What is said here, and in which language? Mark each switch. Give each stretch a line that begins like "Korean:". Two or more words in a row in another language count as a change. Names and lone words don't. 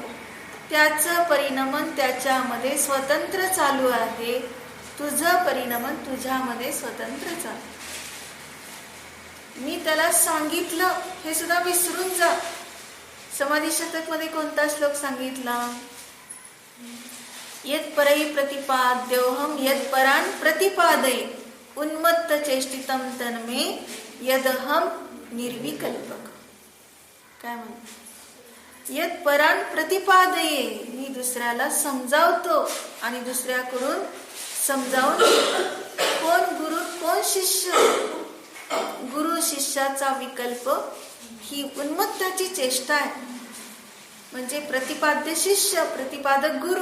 Marathi: त्याचं परिणमन त्याच्यामध्ये स्वतंत्र चालू आहे, तुझं परिणमन तुझ्यामध्ये स्वतंत्र चालू. मी त्याला सांगितलं हे सुद्धा विसरून जा. समाधी शतक मध्ये कोणता श्लोक सांगितला?
Sanskrit: यत् परैः प्रतिपाद्योऽहं यत् परान् प्रतिपादये उन्मत्त चेष्टितं तन्मे यदहं निर्विकल्पक.
Marathi: काय म्हणतो?
Sanskrit: यत् परान् प्रतिपादये,
Marathi: मी दुसऱ्याला समजावतो आणि दुसऱ्याकडून समजावून. कोण गुरु कोण शिष्य? गुरु शिष्याचा विकल्प ही उन्मत्ताची चेष्टा आहे. म्हणजे प्रतिपाद्य शिष्य, प्रतिपादक गुरु.